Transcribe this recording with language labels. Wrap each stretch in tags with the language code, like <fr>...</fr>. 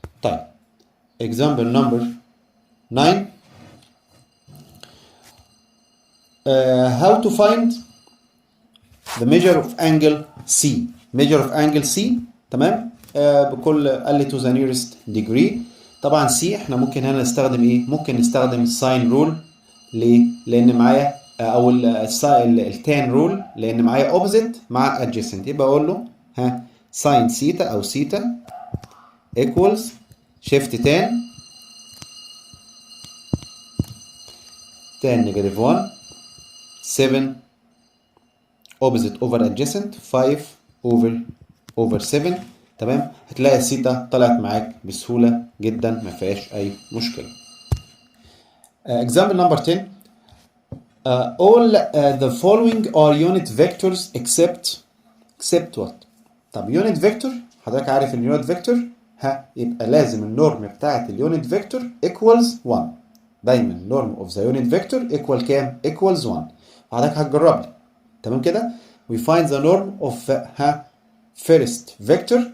<en>طيب example number 9. How to find the measure of angle C. measure of angle C. تمام.</en> <ar>بكل قال لي</ar> <en>to the nearest degree.</en> <ar>طبعا C احنا ممكن هنا نستخدم ايه؟ ممكن نستخدم الساين رول. ليه؟ لان معايا او التان رول، لان معايا opposite مع adjacent. يبقى اقول له</ar> <en>Sine theta او theta equals shift tan negative 1 7 opposite over adjacent 5 over 7.</en> <ar>تمام. هتلاقي الثيتا طلعت معاك بسهولة جدا، ما فيهاش أي مشكلة.</ar> <en>Example number 10. All the following are unit vectors except what؟</en> <ar>طب unit vector حضرتك عارف اليونت فيكتور</ar> <en>يبقى لازم النورم بتاعت اليونت فيكتور equals 1.</en> <ar>دايما النورم</ar> <en>of the unit vector equal كام؟ equals 1.</en> <ar>حضرتك هتجرب لي. تمام كده.</ar> <en>we find the norm of first vector.</en>